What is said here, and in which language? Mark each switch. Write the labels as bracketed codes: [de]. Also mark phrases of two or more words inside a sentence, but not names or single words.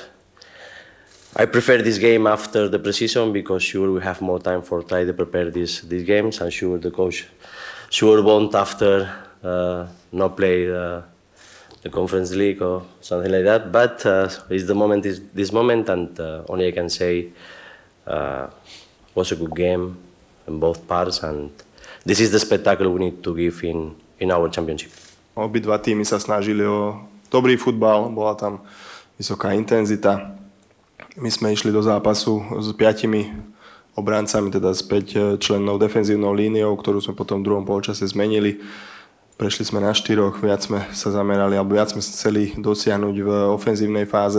[en] I prefer this game after the pre-season because sure we have more time for try to prepare these games, and sure the coach won't after not play the Conference League or something like that. But it's the moment is this moment, and only I can say was a good game in both parts, and this is the spectacle we need to give in our championship. [sk] Obidva týmy sa snažili o dobrý futbal, bola tam vysoká intenzita. My sme išli do zápasu s 5 obrancami, teda s 5 člennou defenzívnou líniou, ktorú sme potom v druhom polčase zmenili. Prešli sme na 4, viac sme sa zamerali, alebo viac sme sa chceli dosiahnuť v ofenzívnej fáze.